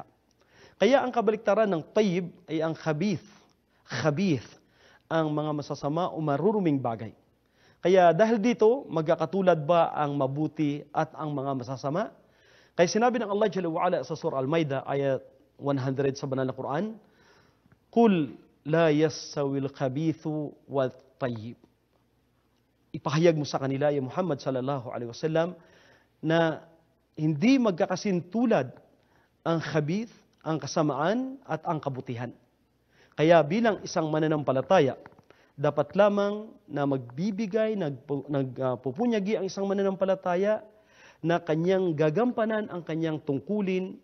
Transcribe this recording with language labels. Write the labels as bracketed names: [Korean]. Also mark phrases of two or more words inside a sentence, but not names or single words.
[Filipino] Kaya ang kabaliktaran ng tayyib ay ang khabith, ang mga masasama o maruruming bagay. Kaya dahil dito, magkakatulad ba ang mabuti at ang mga masasama? Kaya sinabi ng [Arabic] الله جل وعلا [Filipino] sa Surah Al-Maidah, ayat 100 sa Banal na Quran, [Arabic] قل لا يستوي الخبيث والطيب. [Filipino] Ipahayag mo sa kanila, [Arabic] يا محمد صلى الله عليه وسلم, [Filipino] na hindi magkakasintulad ang khabith, ang kasamaan at ang kabutihan. Kaya bilang isang mananampalataya, dapat lamang na magbibigay, nagpupunyagi ang isang mananampalataya na kanyang gagampanan ang kanyang tungkulin.